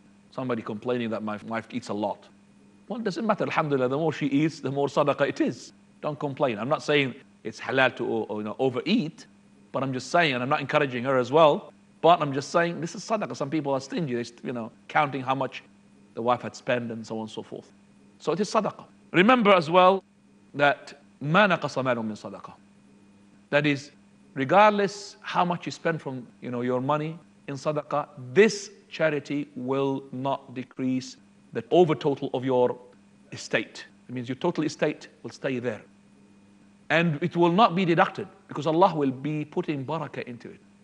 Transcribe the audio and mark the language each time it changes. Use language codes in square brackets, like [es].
[en] Somebody complaining that my wife eats a lot. Well, it doesn't matter, alhamdulillah, the more she eats, the more sadaqah it is. Don't complain. I'm not saying it's halal to overeat, but I'm just saying, and I'm not encouraging her as well, but I'm just saying this is sadaqah. Some people are stingy, they're counting how much the wife had spent and so on and so forth. So it is sadaqah. Remember as well that [ar] ما نقص مال من صدقة. [en] That is, regardless how much you spend from your money in sadaqah, this charity will not decrease the over total of your estate. It means your total estate will stay there. And it will not be deducted because Allah will be putting barakah into it.